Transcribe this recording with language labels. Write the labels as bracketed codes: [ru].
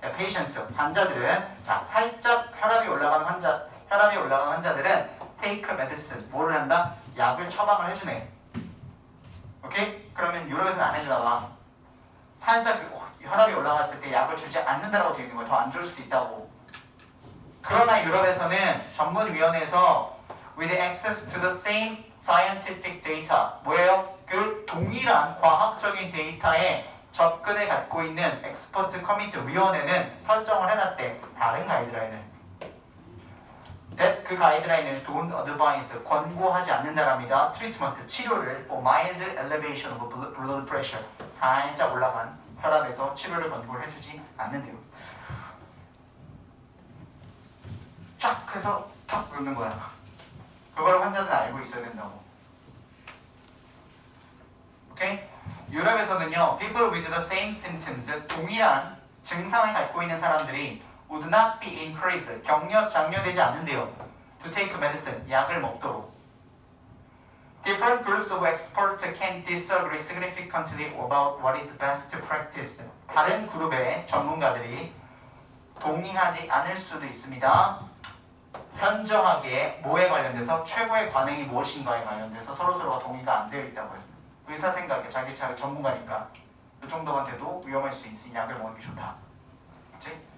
[ko] 페이션트 환자들은 자 살짝 혈압이 올라가는 환자들은 [en] take medicine [ko] 뭐를 한다? 약을 처방을 해주네. 오케이? 그러면 유럽에서는 안 해주나 봐. 살짝 혈압이 올라갔을 때 약을 주지 않는다라고 되어 있는 거야. 더 안 줄 수도 있다고. 그러나 유럽에서는 전문위원회에서 [en] with access to the same scientific data [ko] 뭐예요? 그 동일한 과학적인 데이터에 접근을 갖고 있는 엑스퍼트 커미티 위원회는 설정을 해놨대. 다른 가이드라인을. 그 가이드라인은 [en] don't advise [ko] 권고하지 않는다랍니다. 트리트먼트 치료를 [en] for mild elevation of blood pressure [ko] 살짝 올라간 혈압에서 치료를 권고를 해주지 않는데요. 쫙 해서 탁 놓는 거야. 그걸 환자들은 알고 있어야 된다고. 오케이? 유럽에서는요, [en] people with the same symptoms, [ko] 동일한 증상을 갖고 있는 사람들이 [en] would not be encouraged, [ko] 장려되지 않는데요. [en] to take medicine, [ko] 약을 먹도록. [en] Different groups of experts can disagree significantly about what is best practiced. [ko] 다른 그룹의 전문가들이 동의하지 않을 수도 있습니다. 현저하게 뭐에 관련돼서 최고의 관행이 무엇인가에 관련돼서 서로서로가 동의가 안 되어 있다고요. 의사 생각에 자기 전문가니까 이 정도만 돼도 위험할 수 있으니 약을 먹는 게 좋다. 그치?